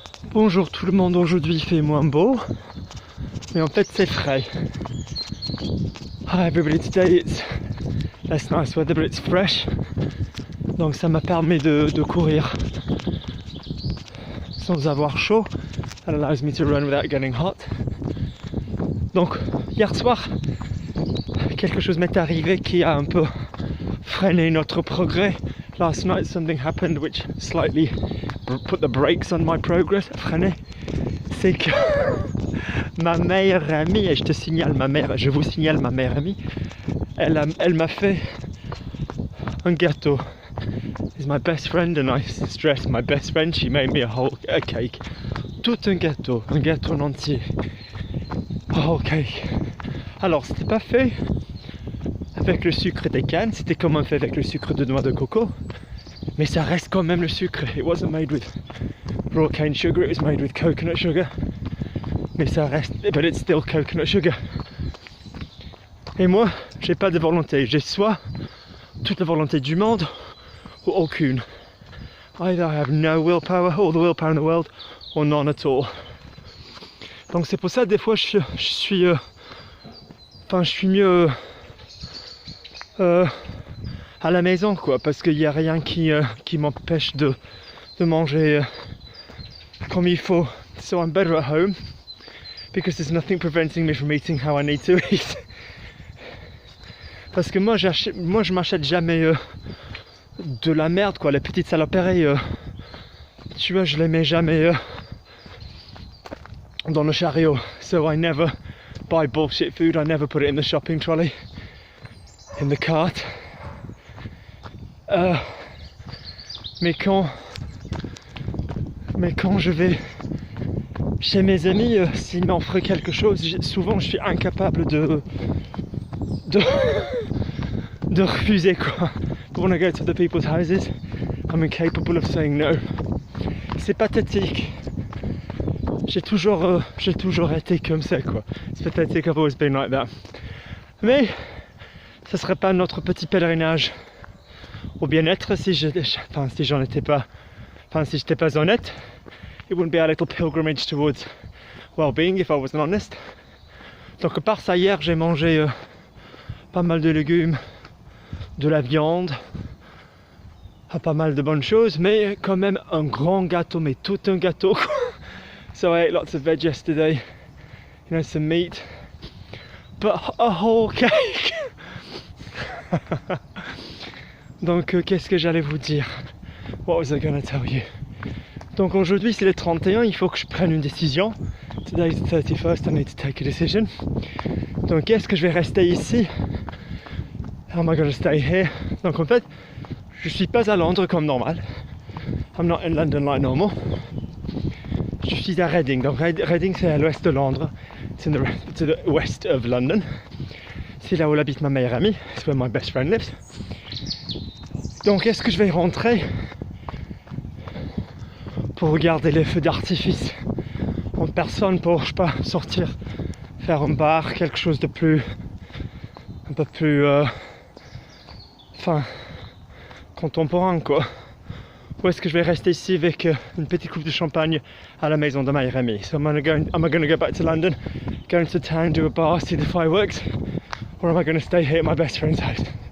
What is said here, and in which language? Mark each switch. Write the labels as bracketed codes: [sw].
[fr] Bonjour tout le monde, aujourd'hui il fait moins beau, mais en fait c'est frais. [en] Hi everybody, today it's less nice weather but it's fresh. [fr] Donc ça m'a permis de courir sans avoir chaud. [en] That allows me to run without getting hot. [fr] Donc hier soir, quelque chose m'est arrivé qui a un peu freiné notre progrès. [en] Last night something happened which slightly put the brakes on my progress. [fr] Freiné. C'est que ma meilleure amie, et je vous signale ma meilleure amie, elle m'a fait un gâteau. [en] She's my best friend and I stress my best friend, she made me a cake. [fr] Tout un gâteau en entier. [en] A whole cake. [fr] Alors c'était pas fait avec le sucre des cannes, c'était quand même fait avec le sucre de noix de coco. Mais ça reste quand même le sucre. [en] It wasn't made with raw cane sugar, it was made with coconut sugar. [fr] Mais ça reste, [en] but it's still coconut sugar. [fr] Et moi, j'ai pas de volonté. J'ai soit toute la volonté du monde ou aucune. [en] Either I have no willpower, all the willpower in the world, or none at all. [fr] Donc c'est pour ça des fois je suis mieux à la maison quoi, parce qu'il n'y a rien qui m'empêche de manger comme il faut. [en] So I'm better at home because there's nothing preventing me from eating how I need to eat. [fr] Parce que moi je m'achète jamais de la merde quoi, les petites saloperies, tu vois, je les mets jamais dans le chariot. [en] So I never buy bullshit food, I never put it in the shopping trolley, in the cart. [fr] Mais quand je vais chez mes amis, s'ils m'offrent quelque chose, souvent je suis incapable de refuser quoi. [en] But when I go to the people's houses, I'm incapable of saying no. [fr] C'est pathétique. J'ai toujours été comme ça quoi. C'est pathétique, [en] I've always been like that. [fr] Mais ça serait pas notre petit pèlerinage au bien-être si j'étais pas honnête. [en] It wouldn't be a little pilgrimage towards well-being if I wasn't honest. [fr] Donc par ça, hier j'ai mangé pas mal de légumes, de la viande, pas mal de bonnes choses, mais quand même un grand gâteau, mais tout un gâteau. [en] So I ate lots of veg yesterday, you know, some meat, but a whole cake. [fr] Donc qu'est-ce que j'allais vous dire? [en] What was I gonna tell you? [fr] Donc aujourd'hui c'est le 31, il faut que je prenne une décision. [en] Today is the 31st, I need to take a decision. [fr] Donc est-ce que je vais rester ici? [en] How am I gonna stay here? [fr] Donc en fait, je suis pas à Londres comme normal. [en] I'm not in London like normal. [fr] Je suis à Reading. Donc Reading c'est à l'ouest de Londres. [en] It's to the west of London. [fr] C'est là où habite ma meilleure amie. [en] It's where my best friend lives. [fr] Donc est-ce que je vais rentrer pour regarder les feux d'artifice en personne, pour je sais pas, sortir, faire un bar, quelque chose de plus, un peu plus contemporain quoi, ou est-ce que je vais rester ici avec une petite coupe de champagne à la maison de ma meilleure amie? [en] So am I gonna go back to London, go into town, do a bar, see the fireworks, or am I gonna stay here at my best friend's house?